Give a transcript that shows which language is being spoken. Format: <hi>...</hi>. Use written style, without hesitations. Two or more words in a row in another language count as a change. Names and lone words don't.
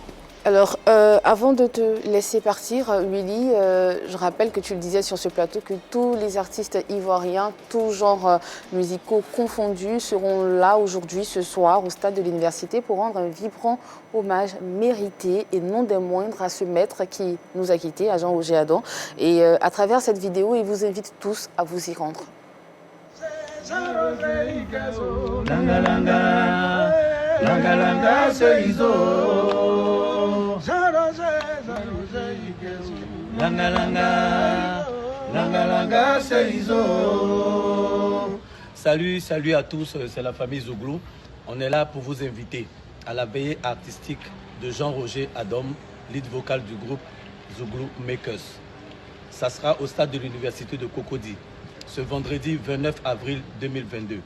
<fr>Alors, avant de te laisser partir, Willy, je rappelle que tu le disais sur ce plateau que tous les artistes ivoiriens, tous genres musicaux confondus, seront là aujourd'hui, ce soir, au stade de l'Université pour rendre un vibrant hommage mérité et non des moindres à ce maître qui nous a quittés, à Jean-Roger Adam. Et à travers cette vidéo, il vous invite tous à vous y rendre. Langa langa, langa langa seizo. Langa langa, langa langa seizo. Salut, salut à tous, c'est la famille Zouglou. On est là pour vous inviter à la veillée artistique de Jean-Roger Adam, lead vocal du groupe Zouglou Makers. Ça sera au stade de l'Université de Cocody, ce vendredi 29 avril 2022.</fr>